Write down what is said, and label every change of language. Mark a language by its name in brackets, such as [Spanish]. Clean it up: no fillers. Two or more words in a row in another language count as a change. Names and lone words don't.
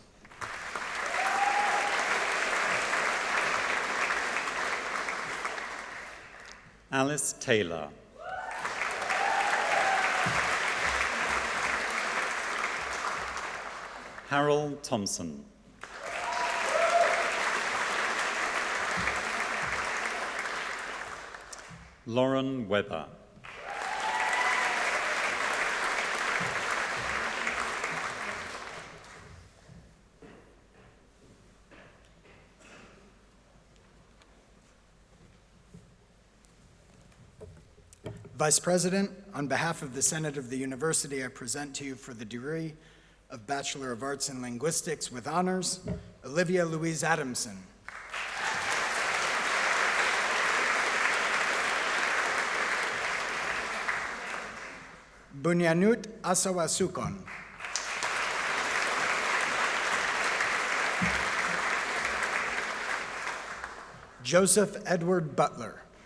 [English] Alice Taylor. Harold Thompson. Lauren Webber. Vice President, on behalf of the Senate of the University, I present to you for the degree of Bachelor of Arts in Linguistics with honors, Olivia Louise Adamson. Bunyanut Asawasukon. Joseph Edward Butler.